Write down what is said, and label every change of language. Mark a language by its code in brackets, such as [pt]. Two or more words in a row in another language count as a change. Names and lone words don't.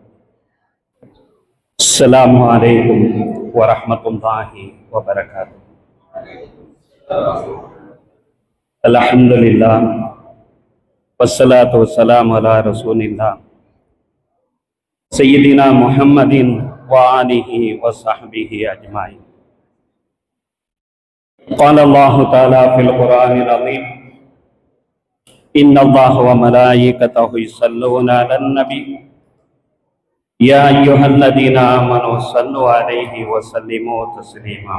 [ar] السلام عليكم ورحمة الله وبركاته. الحمد لله والصلاة والسلام على رسول الله سيدنا محمد و آله و صحبه أجمعين. قال الله تعالى في القرآن العظيم إن الله وملائكته يصلون على النبي يا أيها الذين آمنوا صلوا عليه وسلموا تسليما.